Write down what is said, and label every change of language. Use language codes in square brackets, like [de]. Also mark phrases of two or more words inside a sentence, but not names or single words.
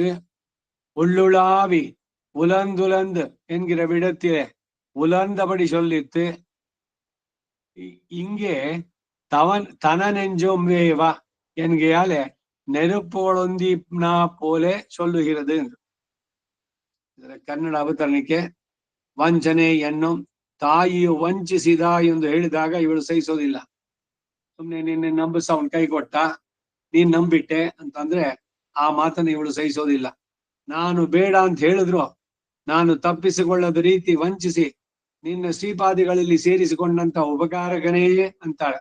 [ta] உள்ளுளாவி உலர்ந்துலர்ந்து என்கிற விடத்திலே உலர்ந்தபடி சொல்லித்து. இங்கே தன நெஞ்சம் வேவா என்கையாலே நெருப்பொழுந்தினா போலே சொல்லுகிறது. [kn] ಕನ್ನಡ ಅವತರಣಿಕೆ. ವಂಚನೆ ಎನ್ನುಂ ತಾಯಿಯು ವಂಚಿಸಿದ ಎಂದು ಹೇಳಿದಾಗ ಇವಳು ಸಹಿಸೋದಿಲ್ಲ. ಸುಮ್ನೆ ನಿನ್ನೆ ನಂಬಿಸ ಅವನ್ ಕೈ ಕೊಟ್ಟ, ನೀನ್ ನಂಬಿಟ್ಟೆ ಅಂತಂದ್ರೆ ಆ ಮಾತನ್ನ ಇವಳು ಸಹಿಸೋದಿಲ್ಲ. ನಾನು ಬೇಡ ಅಂತ ಹೇಳಿದ್ರು ನಾನು ತಪ್ಪಿಸಿಕೊಳ್ಳದ ರೀತಿ ವಂಚಿಸಿ ನಿನ್ನ ಶ್ರೀಪಾದಿಗಳಲ್ಲಿ ಸೇರಿಸಿಕೊಂಡಂತ ಉಪಕಾರಕನೇ ಅಂತಾಳೆ.